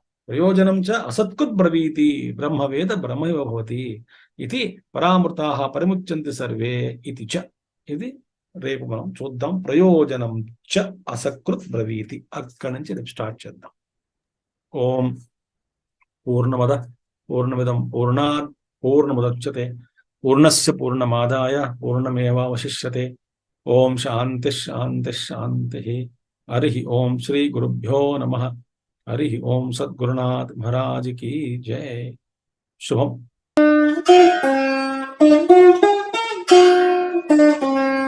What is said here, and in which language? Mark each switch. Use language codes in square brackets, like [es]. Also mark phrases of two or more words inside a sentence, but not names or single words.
[sa] ప్రయోజనం చ అసత్కృత్ బ్రవీతి బ్రహ్మవేద బ్రహ్మైవ భవతి ఇది పరామృతా పరిముచ్యంతి సర్వే ఇది చ. [te] ఇది రేపు మనం చూద్దాం. [sa] ప్రయోజనం చ అసత్కృత్ బ్రవీతి, [te] అక్కడి నుంచి రేపు స్టార్ట్ చేద్దాం. [sa] ఓం పూర్ణమద పూర్ణమిదం పూర్ణాత్ పూర్ణముదచ్యతే పూర్ణస్య పూర్ణమాదాయ పూర్ణమేవావశిష్యతే. ఓం శాంతి శాంతి శాంతి. హరి ఓం శ్రీ గురుభ్యో నమః. [hi] हरि ओम सद्गुरुनाथ महाराज की जय. [te] శుభం.